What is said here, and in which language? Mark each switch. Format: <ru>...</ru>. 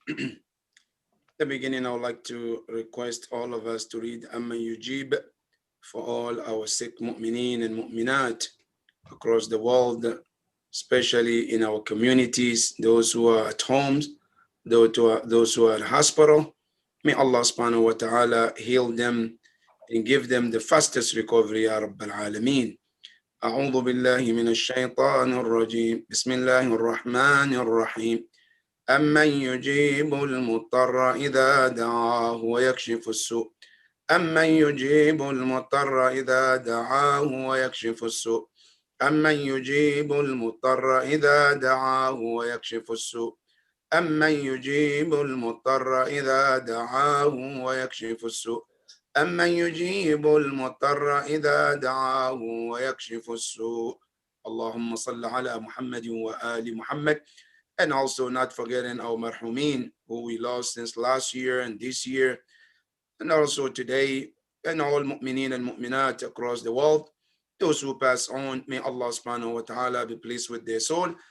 <en>At the beginning, I would like to request all of us to read Amma Yujib for all our sick mu'mineen and mu'minat across the world, especially in our communities, those who are at homes, those who are at hospital. May Allah subhanahu wa ta'ala heal them and give them the fastest recovery, Ya Rabbal Alameen.</en> <ar>أعوذ بالله من الشيطان الرجيم. بسم الله الرحمن الرحيم. أمن يجيب المضطر إذا دعاه ويكشف السوء. أمن يجيب المضطر إذا دعاه ويكشف السوء. أمن يجيب المضطر إذا دعاه ويكشف السوء. أمن يجيب المضطر إذا دعاه ويكشف السوء. أمن يجيب المضطر إذا دعاه ويكشف السوء. اللهم صل على محمد وآل محمد.</ar> <en>And also not forgetting our marhumin who we lost since last year and this year, and also today, and all mu'mineen and mu'minat across the world. Those who pass on, may Allah subhanahu wa ta'ala be pleased with their soul.</en>